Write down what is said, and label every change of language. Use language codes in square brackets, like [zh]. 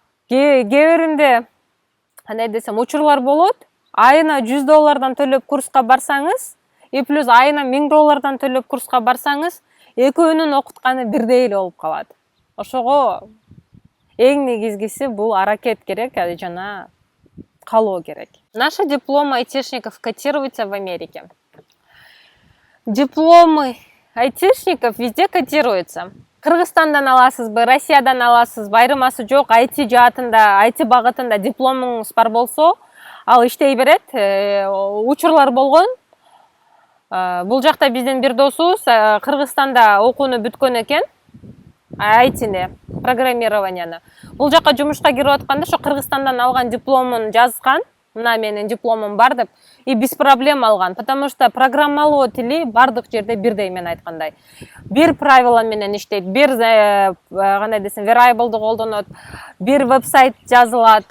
[ky] Кээ биринде кандай десем, учурлар болот. Айына $100 төлөп курска барсаңыз, плюс айына $1000 төлөп курска барсаңыз, экөөнүн окутканы бирдей эле болуп калат. Ошого эң негизгиси бул аракет керек жана калоо керек. [ru] Наши дипломы айтишников котируются в Америке. Дипломы айтишников везде котируются. [ky] Кыргызстандан аласызбы, Россиядан аласызбы, айырмасы жок. IT жаатында, IT багытында дипломуңуз бар болсо, ал иштей берет. Учурлар болгон. Бул жакта биздин бир досубуз Кыргызстанда окууну бүткөн экен. IT-ни, программированияны. Бул жакка жумушка кирип атканда, ошо Кыргызстандан алган дипломун жазган. Мына менин дипломум бар деп, [ru] и без проблем [ky] алган. [ru] Потому что [ky] программалоо тили бардык жерде бирдей, мен айткандай. Бир правила менен иштейт, бир кандай десем, variable'ды колдонот, бир вебсайт жазылат.